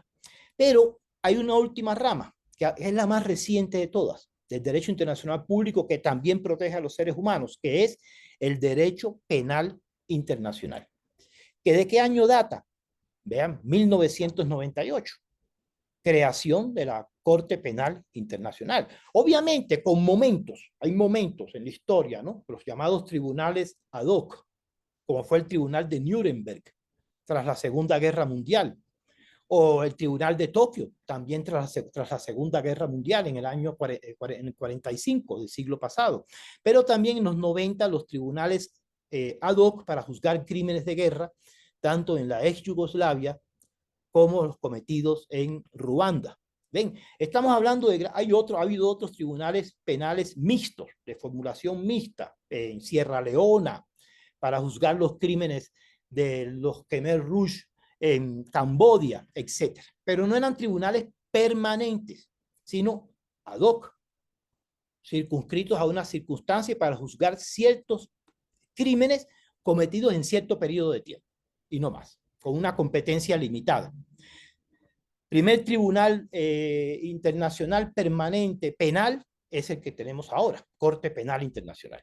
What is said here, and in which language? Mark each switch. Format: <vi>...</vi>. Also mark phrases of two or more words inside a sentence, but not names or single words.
<es>Pero hay una última rama, que es la más reciente de todas, del derecho internacional público, que también protege a los seres humanos, que es el derecho penal internacional. ¿Que de qué año data? Vean, 1998, creación de la Corte Penal Internacional. Obviamente, hay momentos en la historia, ¿no? Los llamados tribunales</es> <la>ad hoc,</la> <es>como fue el Tribunal de Nuremberg tras la Segunda Guerra Mundial, o el Tribunal de Tokio, también tras la Segunda Guerra Mundial, en el año 45 del siglo pasado. Pero también en los 90 los tribunales</es> <la>ad hoc</la> <es>para juzgar crímenes de guerra, tanto en la ex Yugoslavia como los cometidos en Ruanda. Ven, estamos hablando de, ha habido otros tribunales penales mixtos, de formulación mixta, en Sierra Leona, para juzgar los crímenes de los Khmer Rouge en Camboya, etc. Pero no eran tribunales permanentes, sino</es> <la>ad hoc,</la> <es>circunscritos a una circunstancia para juzgar ciertos crímenes cometidos en cierto periodo de tiempo, y no más, con una competencia limitada. Primer tribunal internacional permanente penal es el que tenemos ahora, Corte Penal Internacional.</es>